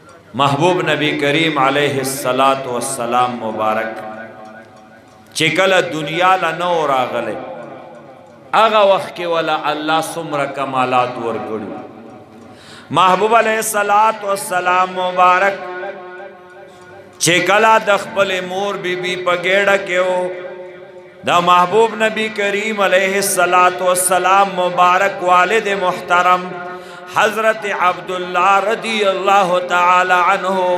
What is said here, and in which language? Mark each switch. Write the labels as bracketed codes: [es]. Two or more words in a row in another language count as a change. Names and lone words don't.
[ps] محبوب نبی کریم [ar] علیہ الصلاۃ والسلام [ps] مبارک چې کله دنیا له نو راغله هغه وخت کې ولا الله څومره کمالات ورکړي محبوب [ar] علیہ الصلاۃ والسلام [ps] مبارک چې کله د خپل مور بیبي په ګېډه کې و دا محبوب نبی کریم [ar] علیہ الصلاۃ والسلام [ps] مبارک والد محترم حضرت عبداللہ [ar] رضی اللہ تعالی عنہ